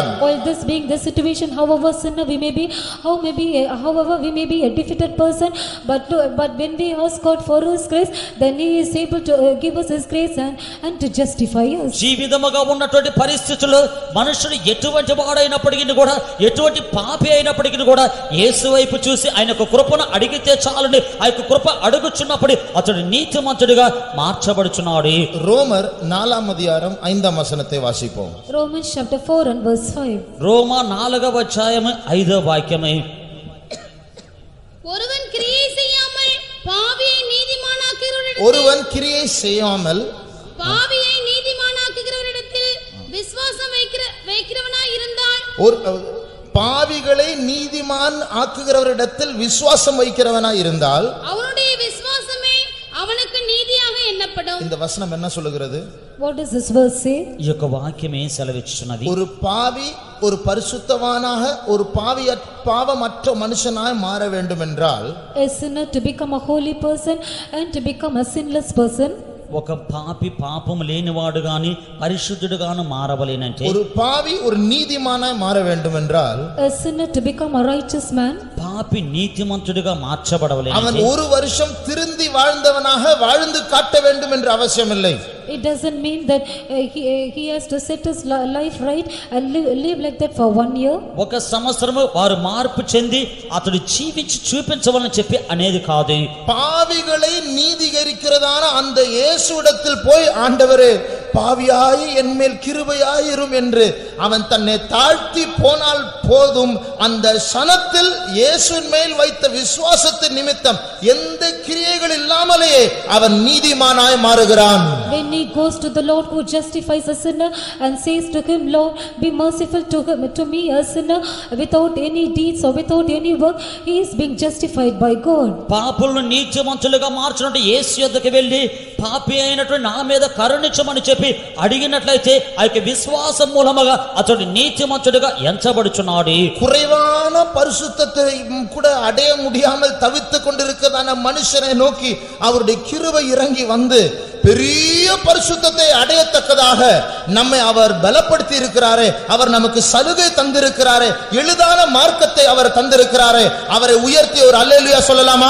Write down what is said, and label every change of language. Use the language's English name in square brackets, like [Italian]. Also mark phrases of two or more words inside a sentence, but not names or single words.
[English] While this being the situation, however sinner we may be, however we may be a defeated person, but when we ask God for his grace, then he is able to give us his grace and to justify us. [Telugu] జీవితముగా ఉన్నటువంటి పరిస్థితుల్లో మనుషుడు ఎటువంటి వాడైనప్పటికీ కూడా, ఎటువంటి పాపి అయినప్పటికీ కూడా యేసు వైపు చూసి ఆయన యొక్క కృపను అడిగితే చాలని ఆ యొక్క కృప అడుగుచున్నప్పుడు అతడు నీతిమంతుడిగా మార్చబడుచున్నాడు. [Tamil] ரோமர் 4ஆம் அதிகாரம் 5ஆம் வசனத்தை வாசிப்போம். [English] Romans chapter 4 and verse 5. [Telugu] రోమా 4వ అధ్యాయము 5వ వాక్యమే. [Tamil] ஒருவன் கிரியை செய்யாமல் பாவியை நீதிமானாக்குகிறவரிடத்தில் ஒருவன் கிரியை செய்யாமல் பாவியை நீதிமானாக்குகிறவரிடத்தில் விசுவாசம் வைக்கிறவனாய் இருந்தால், பாவிகளை நீதிமான் ஆக்குகிறவரிடத்தில் விசுவாசம் வைக்கிறவனாய் இருந்தால் அவனுடைய விசுவாசமே அவனுக்கு நீதியாக எண்ணப்படும். இந்த வசனம் என்ன சொல்லுகிறது? [English] What does this verse say? [Telugu] ఈ యొక్క వాక్యమే సెలవిస్తున్నది. [Tamil] ஒரு பாவி ஒரு பரிசுத்தவானாக, ஒரு பாவமற்ற மனுஷனாய் மாற வேண்டும் என்றால், [English] A sinner to become a holy person and to become a sinless person, [Telugu] ఒక పాపి పాపము లేనివాడు గాని పరిశుద్ధుడు గాను మారవలేనంటే, [Tamil] ஒரு பாவி ஒரு நீதிமானாய் மாற வேண்டும் என்றால், [English] a sinner to become a righteous man, [Telugu] పాపి నీతిమంతుడిగా మార్చబడవలేనంటే, [Tamil] அவன் ஒரு வருஷம் திருந்தி வாழ்ந்தவனாக வாழ்ந்து காட்ட வேண்டும் என்ற அவசியம் இல்லை. [English] it doesn't mean that he has to set his life right and live like that for 1 year. [Telugu] ఒక సంవత్సరము వారు మార్పు చెంది అతడు జీవించి చూపించవాలని చెప్పి అనేది కాదు. [Tamil] பாவிகளை நீதிகரிக்கிறதான அந்த இயேசுவிடத்தில் போய், ஆண்டவரே பாவியாய் என்மேல் கிருபையாயிரும் என்று அவன் தன்னை தாழ்த்தி போனால் போதும். அந்த சனத்தில் இயேசுவின் மேல் வைத்த விசுவாசத்தின் நிமித்தம் எந்த கிரியைகள் இல்லாமலேயே அவன் நீதிமானாய் மாறுகிறான். [English] When he goes to the Lord who justifies a sinner and says to him, Lord, be merciful to me a sinner, without any deeds or without any work, he is being justified by God. [Telugu] పాపులను నీతిమంతులుగా మార్చినట్టు యేసు యొద్దకు వెళ్ళి పాపి అయినటువంటి నా మీద కరుణించమని చెప్పి అడిగినట్లయితే ఆ యొక్క విశ్వాసం మూలముగా అతడు నీతిమంతుడిగా ఎంచబడుచున్నాడు. [Tamil] குறைவான பரிசுத்தத்தை கூட அடைய முடியாமல் தவித்துக் கொண்டிருக்கிறதான மனுஷனை நோக்கி அவருடைய கிருபை இறங்கி வந்து பெரிய பரிசுத்தத்தை அடையத்தக்கதாக நம்மை அவர் பலப்படுத்தி இருக்கிறாரே, அவர் நமக்கு சலுகை தந்திருக்கிறாரே, எளிதான மார்க்கத்தை அவர் தந்திருக்கிறாரே, அவரை உயர்த்தி ஒரு அல்லேலூயா சொல்லலாமா?